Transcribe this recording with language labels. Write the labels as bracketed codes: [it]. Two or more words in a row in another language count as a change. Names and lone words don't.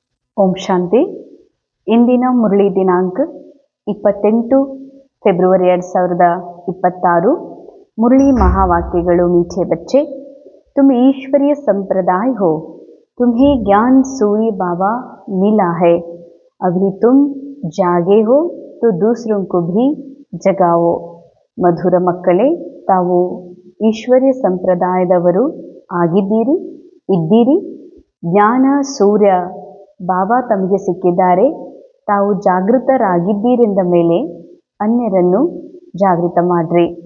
[kn] ಓಂ ಶಾಂತಿ. ಇಂದಿನ ಮುರಳಿ ದಿನಾಂಕ 28 ಫೆಬ್ರವರಿ 2026. [hi] मुरली महावाक्यಗಳು. मीठे बच्चे, तुम ईश्वरीय संप्रदाय हो, तुम्हें ज्ञान सूर्य बाबा मिला है, अभी तुम जागे हो तो दूसरों को भी जगाओ. [kn] ಮಧುರ ಮಕ್ಕಳೇ, ತಾವು ಈಶ್ವರ್ಯ ಸಂಪ್ರದಾಯದವರು ಆಗಿದ್ದೀರಿ, ಇದ್ದೀರಿ. ಜ್ಞಾನ ಸೂರ್ಯ ಬಾಬಾ ತಮಗೆ ಸಿಕ್ಕಿದ್ದಾರೆ. ತಾವು ಜಾಗೃತರಾಗಿದ್ದೀರೆಂದ ಮೇಲೆ ಅನ್ಯರನ್ನು ಜಾಗೃತ ಮಾಡ್ರಿ.